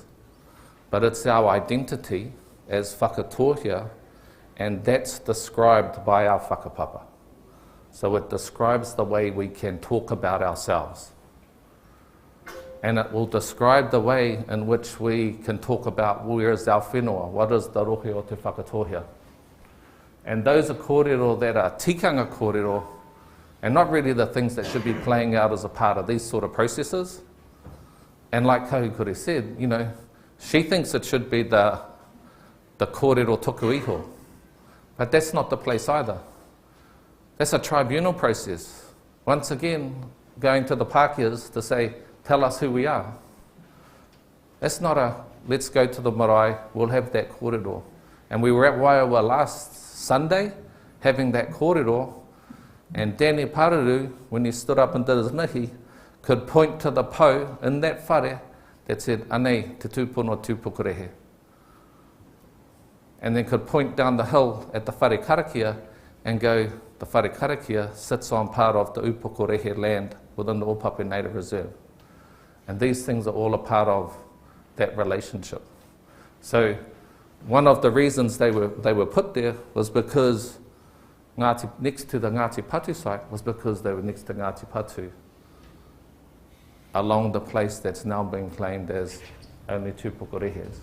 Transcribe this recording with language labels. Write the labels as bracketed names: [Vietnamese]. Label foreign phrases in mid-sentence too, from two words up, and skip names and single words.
[English] But it's our identity as Whakatohea, and that's described by our whakapapa. So it describes the way we can talk about ourselves. And it will describe the way in which we can talk about where is our whenua, what is the [Māori] rohe o te Whakatohea. [English] And those are kōrero that are [Māori] tikanga kōrero, [English] and not really the things that should be playing out as a part of these sort of processes. And like Kahukuri said, you know, she thinks it should be the [Māori] kōrero tuku iho. [English] But that's not the place either. That's a tribunal process. Once again, going to the Pākeas to say, tell us who we are. That's not a, let's go to the marae, we'll have that kōrero. And we were at Waiawa last Sunday, having that kōrero, and Danny Pararu, when he stood up and did his mihi, could point to the po in that whare that said, [Māori] anei, te tūpono tūpukurehe. [English] And then could point down the hill at the [Māori] whare karakia [English] and go, the [Māori] whare karakia [English] sits on part of the upukurehe land within the Ōpape Native Reserve. And these things are all a part of that relationship. So one of the reasons they were put there was because next to the Ngāti Patu site was because they were next to Ngāti Patu, along the place that's now being claimed as only tūpukurehes.